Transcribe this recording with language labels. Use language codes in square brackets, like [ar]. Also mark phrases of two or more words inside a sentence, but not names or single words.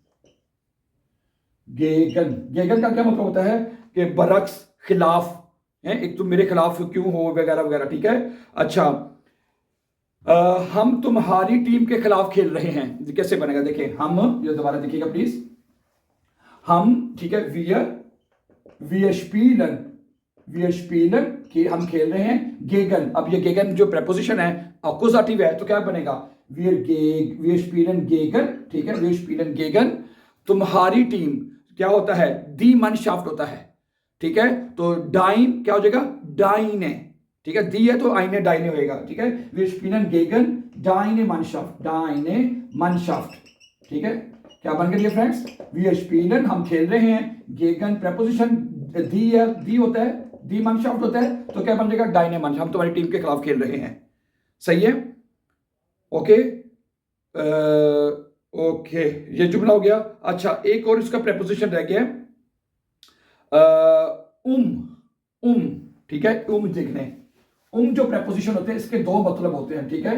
[ur] گیگن، گیگن کا کیا مطلب ہوتا ہے? کہ برعکس، خلاف ہے، ایک تو میرے خلاف کیوں ہو، وغیرہ وغیرہ. ٹھیک ہے، اچھا، ہم تمہاری ٹیم کے خلاف کھیل رہے ہیں، کیسے بنے گا? دیکھیے، ہم، یہ دوبارہ دیکھیے گا پلیز، ہم، ٹھیک ہے, [de] wir spielen [ur] کہ ہم کھیل رہے ہیں، گیگن. اب یہ گیگن جو پریپوزیشن ہے اکوزاٹیو ہے، تو کیا بنے گا? [de] wir spielen gegen। [ur] ٹھیک ہے, [de] wir spielen gegen [ur] تمہاری ٹیم، کیا ہوتا ہے? [de] die Mannschaft [ur] ہوتا ہے. ٹھیک ہے، تو ڈائن کیا ہو جائے گا? डाइने। ٹھیک ہے، دی ہے تو [de] eine deine [ur] ہوئے گا. ٹھیک ہے, [de] wir spielen gegen deine Mannschaft, deine Mannschaft। [ur] ٹھیک ہے، کیا بن گیا فرینڈز? [de] wir spielen [ur] ہم کھیل رہے ہیں, gegen پریپوزیشن دی ہے، دی ہوتا ہے, [de] die Mannschaft [ur] ہوتا ہے، تو کیا بن جائے گا? [de] deine Mannschaft, [ur] ہم تمہاری ٹیم کے خلاف کھیل رہے ہیں. صحیح ہے، اوکے، اوکے، یہ جملہ ہو گیا. اچھا، ایک اور اس کا پریپوزیشن رہ گیا ام، ام، ٹھیک ہے، دیکھنے، جو پریپوزیشن ہوتے ہیں اس کے دو مطلب ہوتے ہیں، ٹھیک ہے.